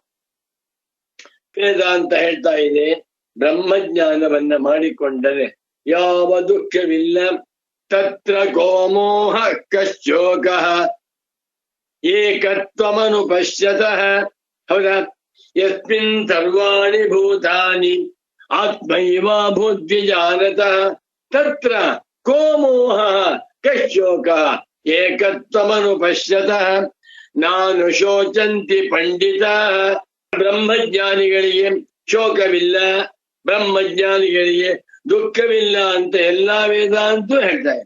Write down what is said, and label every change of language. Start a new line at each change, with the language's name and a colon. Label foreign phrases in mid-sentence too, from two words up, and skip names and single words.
Kannada: ವೇದಾಂತ ಹೇಳ್ತಾ ಇದೆ, ಬ್ರಹ್ಮಜ್ಞಾನವನ್ನ ಮಾಡಿಕೊಂಡರೆ ಯಾವ ದುಃಖವಿಲ್ಲ.
Sanskrit: ತತ್ರ ಗೋಮೋಹ ಕಶ್ಚೋಕ ಏಕತ್ವಮನುಪಶ್ಯತಃ. ಹೌದಾ? ಯಸ್ಮಿನ್ ಸರ್ವಾಣಿ ಭೂತಾನಿ ಆತ್ಮೈವ ಭೂದ್ವಿಜಾನತಃ ತತ್ರ ಕೋ ಮೋಹ ಕಶ್ಚೋಕ ಏಕತ್ವಮನುಪಶ್ಯತಃ ನಾನು ಶೋಚಂತಿ ಪಂಡಿತ.
Kannada: ಬ್ರಹ್ಮಜ್ಞಾನಿಗಳಿಗೆ ಶೋಕವಿಲ್ಲ, ಬ್ರಹ್ಮಜ್ಞಾನಿಗಳಿಗೆ ದುಃಖವಿಲ್ಲ ಅಂತ ಎಲ್ಲಾ ವೇದಾಂತೂ ಹೇಳ್ತಾರೆ.